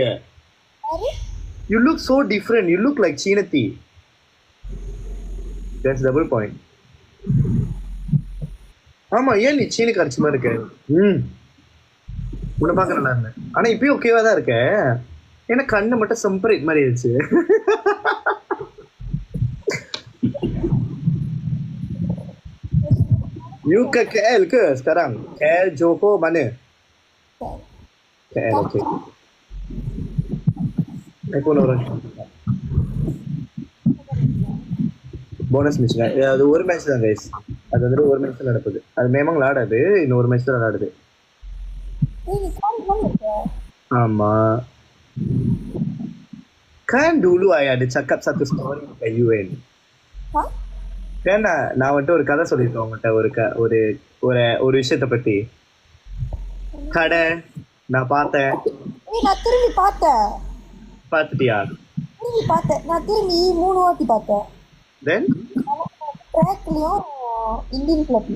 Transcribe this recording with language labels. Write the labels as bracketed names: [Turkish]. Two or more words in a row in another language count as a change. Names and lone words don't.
[English] you look so different. you look like சீனத்தி. that's double point. [Tamil] ஆமா, ஏன் நீ சீனி கரைச்சி மாதிரி இருக்க? உன்னை பார்க்க நல்லா இருந்தேன். ஆனா இப்பயும் ஓகேவா தான் இருக்க. ஏன்னா கண்ணு மட்டும் சம்பரேட் மாதிரி ஆயிடுச்சு. [Malay] You ke KL ke sekarang? KL, Johor, mana? KL, okay. iPhone orang. [English] bonus miss [Tamil] அது ஒரு மேட்ச் தான் கைஸ். அது வந்து ஒரு மேட்ச் தான் நடக்குது. அது memang விளையாடாது, இன்னொரு மேட்ச் தான் விளையாடுது. [Malay] ஆமா kan dulu ayah ada cakap satu story kat UN. [Tamil] kan நான் வந்துட்டு ஒரு கதை சொல்லியிருக்கேன் உங்கள்கிட்ட. ஒரு ஒரு ஒரு விஷயத்த பத்தி. கடை நான் பார்த்தேன். நான் திரும்பி பார்த்தேன். பார்த்துட்டியா? திரும்பி பார்த்தேன். நான் திரும்பி 3 வாட்டி பார்த்தேன். தென் ட்ராக்லயும் இந்தியன் கிளப்ல.